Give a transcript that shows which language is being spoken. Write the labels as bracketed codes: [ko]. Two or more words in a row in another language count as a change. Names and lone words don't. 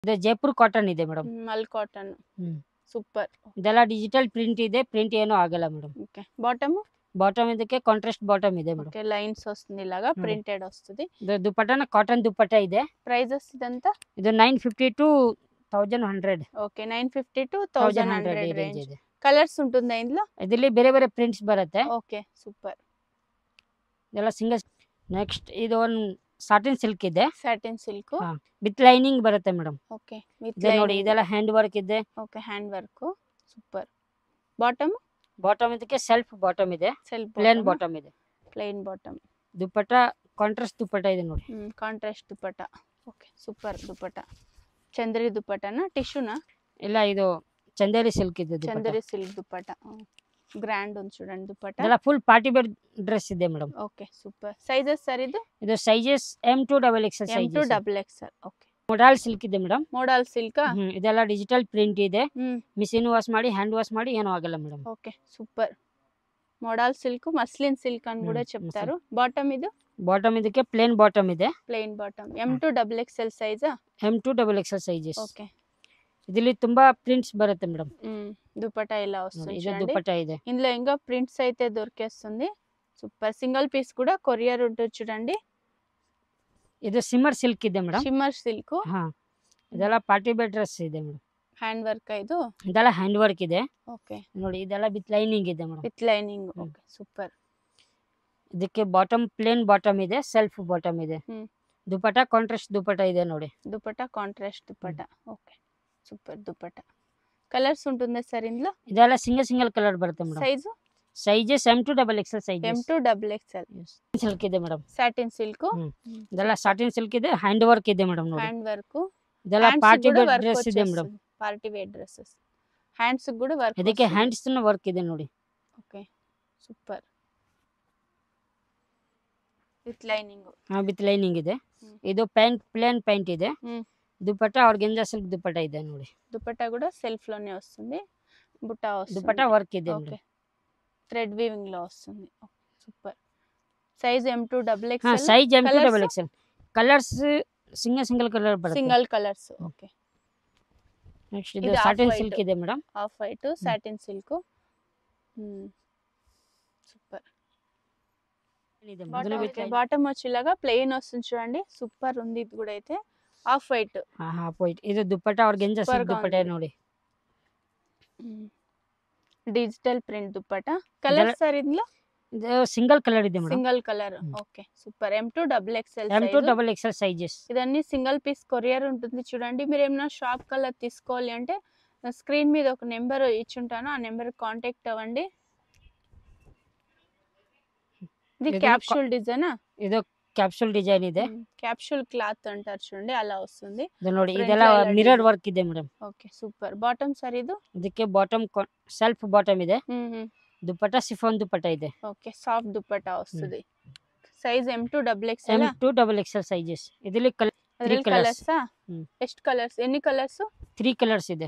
[kn] ಇದು ಜೈಪುರ್ ಕಾಟನ್ ಇದೆ ಮೇಡಮ್. ಮಲ್ ಕಾಟನ್ ಸೂಪರ್. ಇದೆಲ್ಲ [en] digital print [kn] ಇದೆ, ಪ್ರಿಂಟ್ ಏನೂ ಆಗಲ್ಲ ಮೇಡಮ್. [en] Okay bottom [kn] బాటమ్ ಇದಕ್ಕೆ [en] contrast bottom [kn] ಇದೆ ಮೇಡಮ್. [en] Okay lines [te] వస్తుంది ఇలాగా ప్రింటెడ్ వస్తుంది. [kn] ಇದು ದುಪಟ್ಟಾನ ಕಾಟನ್ ದುಪಟ್ಟ ಇದೆ. [te] ప్రైజెస్ ఇదంతా [kn] ಇದು 950 to 1100. [en] Okay 950 to 1100 [kn] ರೇಂಜ್ [te] రేంజ్. [kn] ಇದೆ. [te] కలర్స్ ఉంటుందా ఇందులో? [kn] ಇದರಲ್ಲಿ ಬೇರೆ ಬೇರೆ ಪ್ರಿಂಟ್ಸ್ ಬರುತ್ತೆ. [en] Okay super. [kn] ಇದೆಲ್ಲ ಸಿಂಗಲ್. ನೆಕ್ಸ್ಟ್ ಇದು ಒಂದು [en] satin silk [kn] ಇದೆ, [en] Satin silk. with lining [kn] ಬರುತ್ತೆ ಮೇಡಮ್. [en] Okay with [kn] ಇದೆ ನೋಡಿ, ಇದೆಲ್ಲ [en] hand work [kn] ಇದೆ. [en] Okay hand work super. Bottom [kn] ಬಾಟಮ್ ಇದಕ್ಕೆ [en] self bottom [kn] ಇದೆ, [te] సెల్ఫ్ [en] plain bottom [kn] ಇದೆ. [en] Plain bottom. [kn] ದುಪಟ್ಟ ಕಾಂಟ್ರಾಸ್ಟ್ ದುಪಟ್ಟ ಇದೆ ನೋಡಿ. [te] కాంట్రాస్ట్ దుపట్టా. [en] okay super [te] దుపట్టా. చందరి దుపట్టానా టిష్యూనా? [kn] ಇಲ್ಲ, ಇದು ಚಂದೇರಿ ಸಿಲ್ಕ್ ಇದೆ ದುಪಟ್ಟ. [te] చందరి సిల్క్ దుపట్టా. గ్రాండ్ ఉంది చూడండి దుపట్టా. [kn] ಇದೆಲ್ಲ [en] full party wear dress [kn] ಇದೆ ಮೇಡಮ್. [en] Okay super. Sizes sir ಇದು? [kn] ಇದು ಸೈಜಸ್ M2 XXL M2 ಸೈಜಸ್. XXL. ಓಕೆ. ಮೊಡಾಲ್ ಸಿಲ್ಕ್ ಇದೆ ಮೇಡಮ್. [en] Modal silk. [kn] ಇದೆಲ್ಲ [en] digital print [kn] ಇದೆ. [en] machine wash [kn] ಮಾಡಿ, [en] hand wash [kn] ಮಾಡಿ ಏನೂ ಆಗಲ್ಲ ಮೇಡಮ್. [en] Okay super. modal silk, muslin silk [te] అని కూడా చెప్తారు. బాటమ్ ఇది? [kn] ಬಾಟಮ್ ಇದಕ್ಕೆ [en] plain bottom [kn] ಇದೆ, [en] Plain bottom. M2 XXL size? [kn] M2 XXL ಸೈಜಸ್. [te] ఓకే. [kn] ಇದರಲ್ಲಿ ತುಂಬಾ ಪ್ರಿಂಟ್ಸ್ ಬರುತ್ತೆ ಮೇಡಮ್. [te] దుపట్టా ఇలా వస్తుంది [kn] ಇದು [te] చూడండి. [kn] ದುಪಟ್ಟ ಇದೆ. [te] ఇందులో ఇంకా ప్రింట్స్ అయితే దొరికేస్తుంది. సూపర్. [en] single piece [te] కూడా కొరియర్ ఉంటుంది చూడండి. [kn] ಇದು [en] shimmer silk [kn] ಇದೆ ಮೇಡಮ್. [en] Shimmer silk. [kn] ಇದೆಲ್ಲ [en] party wear dress [kn] ಇದೆ ಮೇಡಮ್. [en] Hand work ಇದು? [kn] ಇದೆಲ್ಲ [en] hand work [kn] ಇದೆ. [te] ఓకే. [kn] ನೋಡಿ, ಇದೆಲ್ಲ [en] with lining [kn] ಇದೆ ಮೇಡಮ್. [en] With lining. Okay super. [kn] ಇದಕ್ಕೆ ಬಾಟಮ್ [en] plain bottom [kn] ಇದೆ, [en] self bottom [kn] ಇದೆ. ದುಪಟ್ಟ ಕಾಂಟ್ರಾಸ್ಟ್ ದುಪಟ್ಟ ಇದೆ ನೋಡಿ. [te] దుపట్టా కాంట్రాస్ట్ దుపట్టా. [en] okay super [te] దుపట్టా. కలర్స్ ఉంటుందా సార్ ఇందులో? [kn] ಇದೆಲ್ಲ [en] single colour [kn] ಬರುತ್ತೆ ಮೇಡಮ್. [te] సైజు? [kn] ಸೈಜಸ್ M2 XXL ಸೈಜಸ್. [te] M2 XXL. [kn] ಸಿಲ್ಕ್ ಇದೆ ಮೇಡಮ್. [en] Satin silk. [kn] ಇದೆಲ್ಲ [en] satin silk [kn] ಇದೆ, [en] hand work [kn] ಇದೆ ಮೇಡಮ್ ನೋಡಿ. [en] Hand work. [kn] ಇದೆಲ್ಲ [en] party wear dress [kn] ಇದೆ ಮೇಡಮ್. [en] Party wear dresses. Hands కూడా వర్క్. [kn] ಇದಕ್ಕೆ [en] hands work [kn] ಇದೆ ನೋಡಿ. [en] Okay super. With lining. with lining [kn] ಇದೆ. ಇದು [en] pant plain pant [kn] ಇದೆ. ದುಪಟ್ಟ [en] organza silk [kn] ದುಪಟ್ಟ ಇದೆ ನೋಡಿ. [te] దుపట్టా కూడా సెల్ఫ్ లోనే వస్తుంది. బుట్టా వస్తుంది. [kn] దుపట్ట ವರ್ಕ್ ಇದೆ [en] Okay. Thread weaving [te] లో వస్తుంది. సూపర్. సైజ్ M2 XXL. [kn] ಸೈಜ್ M2 XXL. ಕಲರ್ಸ್ [en] single colour [kn] ಬರುತ್ತೆ. [en] Single colours. Okay. [kn] ನೆಕ್ಸ್ಟ್ ಇದು [en] satin silk [kn] ಇದೆ ಮೇಡಮ್. [en] Off white satin silk. Super. [te] బాటమ్ వచ్చి ఇలాగా ప్లెయిన్ వస్తుంది చూడండి. సూపర్ ఉంది ఇది కూడా అయితే. [en] off white. half white. [kn] ಇದು ದುಪಟ್ಟ [en] organza silk [kn] ದುಪಟ್ಟ ನೋಡಿ. [en] Digital print dupatta. [te] కలర్ సార్ ఇందులో? [kn] ಇದು [en] single colour [kn] ಇದೆ ಮೇಡಮ್. [en] Single colour. Okay super. M2 XXL [te] M2 XXL సైజెస్. ఇదన్నీ [en] single piece [te] కొరియర్ ఉంటుంది చూడండి. మీరు ఏమైనా షాప్ కలర్ తీసుకోవాలి అంటే స్క్రీన్ మీద ఒక నెంబర్ ఇచ్చుంటాను, ఆ నెంబర్ కాంటాక్ట్ అవ్వండి. ఇది క్యాప్సూల్ డిజైనా? [kn] ಇದು [en] capsule design [kn] ಇದೆ. [en] capsule cloth [te] అంటారు చూడండి, అలా వస్తుంది. [kn] ಇದು ನೋಡಿ, ಇದೆಲ್ಲ [en] mirror work [kn] ಇದೆ ಮೇಡಮ್. [en] Okay super. Bottom sir ಇದು? [kn] ಇದಕ್ಕೆ ಬಾಟಮ್ [en] self bottom [kn] ಇದೆ. ದುಪಟ್ಟ ಸಿಫಾನ್ ದುಪಟ್ಟ ಇದೆ. [en] okay soft [te] దుపట్టా వస్తుంది. సైజ్ M2 XXL. [kn] M2 XXL ಸೈಜಸ್. ಇದರಲ್ಲಿ 3 [te] కలర్స్. ಎಷ್ಟು కలర్స్? ఎన్ని కలర్స్? [kn] 3 కలర్స్ ಇದೆ.